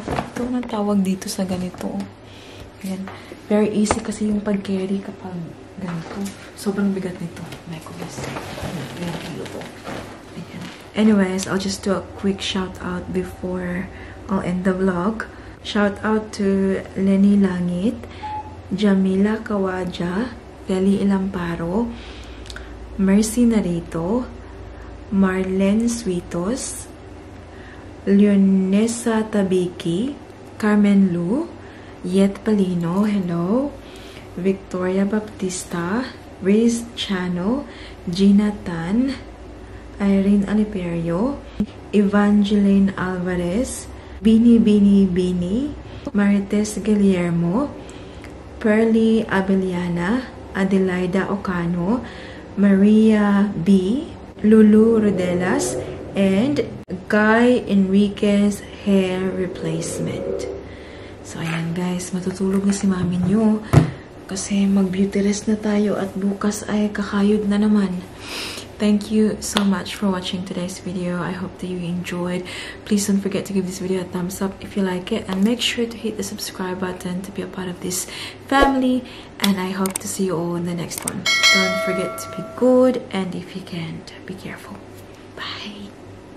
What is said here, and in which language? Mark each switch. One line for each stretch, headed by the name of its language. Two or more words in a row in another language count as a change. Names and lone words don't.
Filipino: Ito ang tawag dito sa ganito. Ayan.
English: Very easy
Filipino: kasi yung pag-carry kapag ganito. Sobrang bigat nito.
English: My goodness. Very kilo to.
Filipino: Ayan.
English: Anyways, I'll just do a quick shout out before I'll end the vlog. Shout out to Lenny Langit, Jamila Kawaja, Feli Ilamparo, Mercy Narito, Marlene Suitos, Leonesa Tabiki, Carmen Lu, Yet Palino, hello, Victoria Baptista, Riz Chano, Gina Tan, Irene Aliperio, Evangeline Alvarez, Bini, Marites Guillermo, Pearly Abeliana, Adelaida Ocano, Maria B, Lulu Rodelas, and Guy Enriquez Hair Replacement. So,
Filipino: ayan guys, matutulog na si mami nyo. kasi mag-
English: beauty rest
Filipino: na tayo at bukas ay kakayod na naman.
English: Thank you so much for watching today's video. I hope that you enjoyed. Please don't forget to give this video a thumbs up if you like it, and make sure to hit the subscribe button to be a part of this family, and I hope to see you all in the next one. Don't forget to be good, and if you can't, be careful.